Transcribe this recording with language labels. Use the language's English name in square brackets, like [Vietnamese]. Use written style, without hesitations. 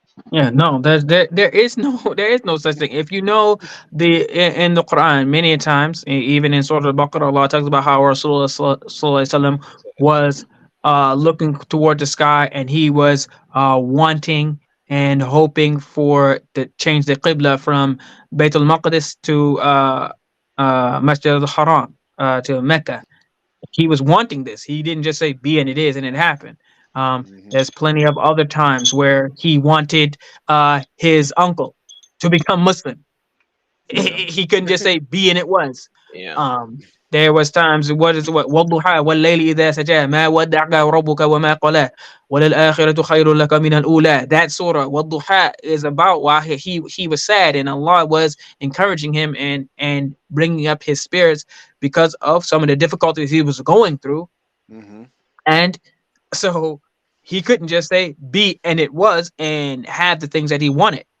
[English] Yeah, no, there is no there is no such thing. If you know in the Quran, many a times, even in Surah Al-Baqarah, Allah talks about how Rasulullah Sallallahu Alaihi Wasallam was looking toward the sky, and he was wanting and hoping for to change the qibla from Bayt al-Maqdis to Masjid al-Haram, to Mecca. He was wanting this. He didn't just say be and it is and it happened. Hmm. There's plenty of other times where he wanted his uncle to become Muslim. Yeah. He couldn't just say be and it was. Yeah. There was times what [Arabic] والضحى والليل إذا سجى ما ودعك ربك وما قلى وللآخرة خير لك من الأولى. [English] That surah والضحى is about why he was sad, and Allah was encouraging him and bringing up his spirits because of some of the difficulties he was going through. Hmm. And so he couldn't just say be and it was and have the things that he wanted.